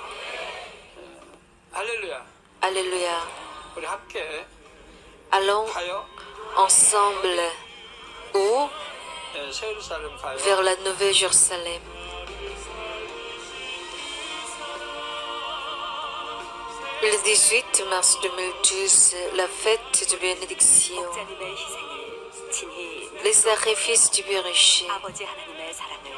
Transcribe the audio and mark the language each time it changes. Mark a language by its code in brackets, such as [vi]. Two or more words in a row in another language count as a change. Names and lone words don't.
[fr] Alléluia. Allons ensemble où? Vers la Nouvelle Jérusalem. Le 18 mars 2012, la fête de bénédiction. [ko] 목자님의 희생이 친히 [fr] Les sacrifices du berger [ko] 아버지 하나님의 사랑을